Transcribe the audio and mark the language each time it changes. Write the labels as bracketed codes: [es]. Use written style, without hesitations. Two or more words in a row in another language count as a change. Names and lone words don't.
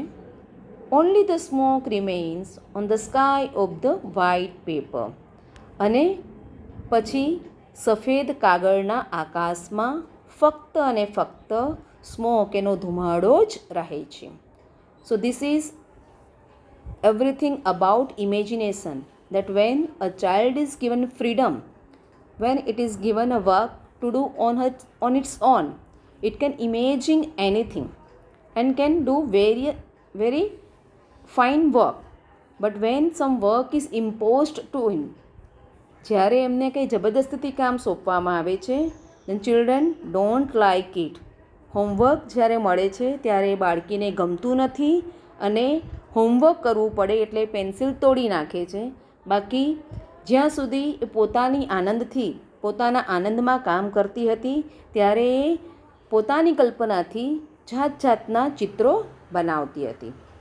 [en] Only the smoke remains on the sky of the white paper. [gu] અને પછી સફેદ કાગળના આકાશમાં ફક્ત અને ફક્ત સ્મોક એનો ધુમાડો જ રહે છે. [en] So this is everything about imagination, that when a child is given freedom, when it is given a work to do on its own, it can imagine anything and can do very fine work. But when some work is imposed to him, [gu] જ્યારે એમને કંઈ જબરદસ્તીથી કામ સોંપવામાં આવે છે, [en] then children don't like it. [gu] હોમવર્ક જ્યારે મળે છે ત્યારે બાળકીને ગમતું નથી અને હોમવર્ક કરવું પડે એટલે પેન્સિલ તોડી નાખે છે. બાકી જ્યાં સુધી એ પોતાની આનંદથી, પોતાના આનંદમાં કામ કરતી હતી ત્યારે એ પોતાની કલ્પનાથી જાત જાતના ચિત્રો બનાવતી હતી.